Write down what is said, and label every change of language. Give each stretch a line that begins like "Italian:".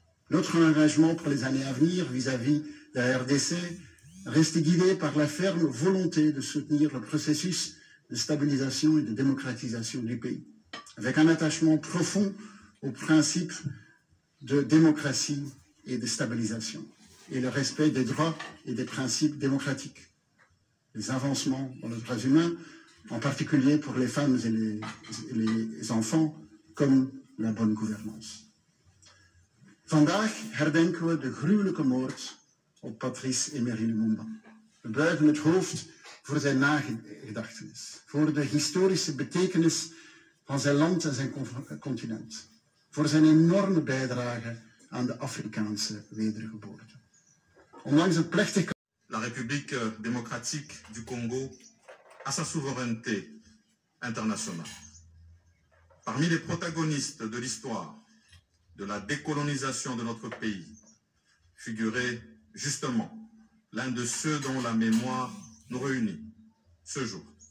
French: Notre engagement pour les années à venir vis-à-vis de la RDC reste guidé par la ferme volonté de soutenir le processus de stabilisation et de démocratisation du pays, avec un attachement profond aux principes de démocratie et de stabilisation, et le respect des droits et des principes démocratiques. Les avancements dans les droits humains, en particulier pour les femmes et les enfants, comme la bonne gouvernance.
Dutch: Vandaag herdenken we de gruwelijke moord op Patrice Emery Lumumba. We buigen het hoofd voor zijn nagedachtenis, voor de historische betekenis van zijn land en zijn continent, voor zijn enorme bijdrage aan de Afrikaanse wedergeboorte. Ondanks het plechtig...
French: La République démocratique du Congo a sa souveraineté internationale. Parmi les protagonistes de l'histoire de la décolonisation de notre pays figurait justement l'un de ceux dont la mémoire nous réunit ce jour.